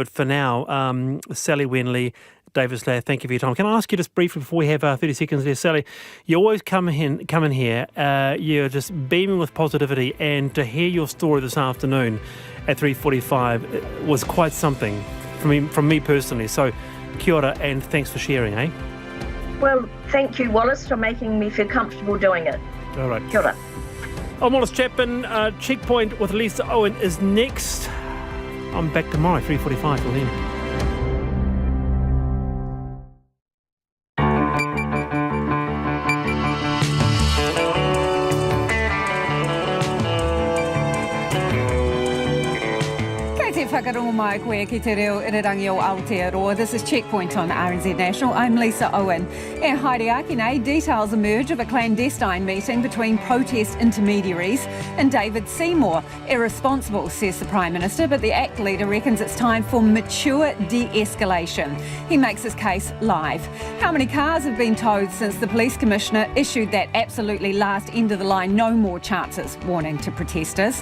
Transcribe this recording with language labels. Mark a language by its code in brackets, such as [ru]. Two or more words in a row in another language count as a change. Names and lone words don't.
[en] But for now, Sally Winley, David Seymour, thank you for your time. Can I ask you just briefly before we have 30 seconds there, Sally, you always come in here, you're just beaming with positivity, and to hear your story this afternoon at 3:45 was quite something from me personally. So [mi] kia ora [en] and thanks for sharing, eh? Well, thank you, Wallace, for making me feel comfortable doing it. All right. [mi] Kia ora. [en] I'm Wallace Chapman. Checkpoint with Lisa Owen is next. I'm back tomorrow, 3:45 till then. [mi] Whakarongo mai koe ki te reo irirangi o Aotearoa. [en] This is Checkpoint on RNZ National. I'm Lisa Owen. [mi] E haere ake nei, [en] details emerge of a clandestine meeting between protest intermediaries and David Seymour. Irresponsible, says the Prime Minister, but the ACT leader reckons it's time for mature de-escalation. He makes his case live. How many cars have been towed since the Police Commissioner issued that absolutely last end of the line, no more chances warning to protesters?